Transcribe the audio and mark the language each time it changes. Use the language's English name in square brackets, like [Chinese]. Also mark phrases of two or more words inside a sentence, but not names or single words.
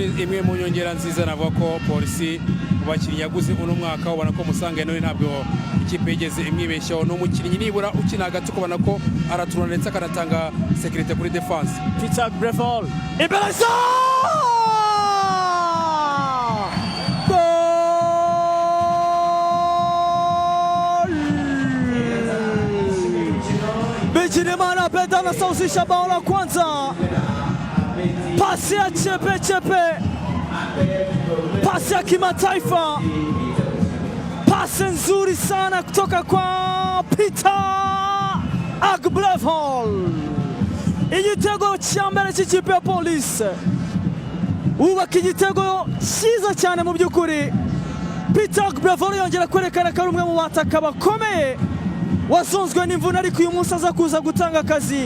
[Kinyarwanda] imwe mu nyongera nziza navuga ko polisi mu bakinnyi yaguze uno mwaka ubona ko Musanga none ntabwo ikipe yigeze imwibeshyaho n'umukinnyi nibura ukina hagati ukabona ko araturana ndetse akanatanga sécurité kuri défense. [Swahili] Peter Brevol Ibeleza Bigirimana Beda anasawazisha bao la kwanza. Pasi ya chepe, pasi ya kimataifa, pasi nzuri sana kutoka kwa Peter Brevol. [Kinyarwanda] Igitego cya mbere cy'ikipe ya Police, ubaka igitego cyiza cyane mu by'ukuri. Peter Brevol yongera kwerekana ko ari umwe mu bataka bakomeye wazonzwe n'imvune, ariko uyu munsi aza kuza gutanga akazi.